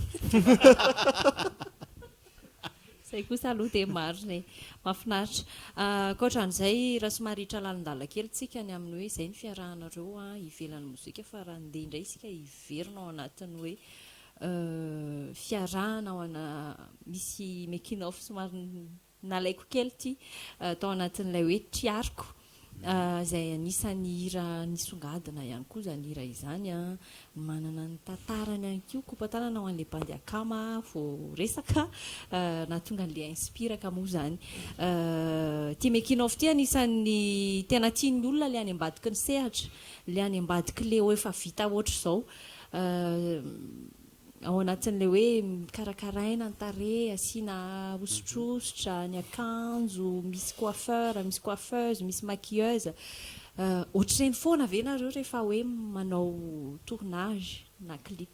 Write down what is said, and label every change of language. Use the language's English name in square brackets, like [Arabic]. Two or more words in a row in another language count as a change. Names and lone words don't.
[Malagasy] zay kosa aloha dia marina mahafinaritra ankoatran'izay raha somary hitra lalindala kely tsika ny amin'ny hoe izay ny fiarahanareo ivelan'ny mozika fa raha ndeha indray isika iverina ao anatin'ny hoe fiarahana ao ana misy [English] making off [Malagasy] somary nalaiko kely ty tao anatin'ilay hoe triariko zay anisany hira nisongadina ihany koa zany hira izany manana ny tantarany ihany koa kompatanana ho an'le bandy akama vao resaka nahatonga an'le inspiraka moa zany ty [English] making off [Malagasy] ty anisany tena tiany olona le any ambadiky ny sehatra le any ambadiky le efa vita ohatr' zao ao anatin'le hoe karakaraina ny tare asiana osotrositra ny akanjo misy coiffeur misy coiffeuse misy maquilleuse ohatr'ireny foana ve nareo rehefa hoe manao tournage na clip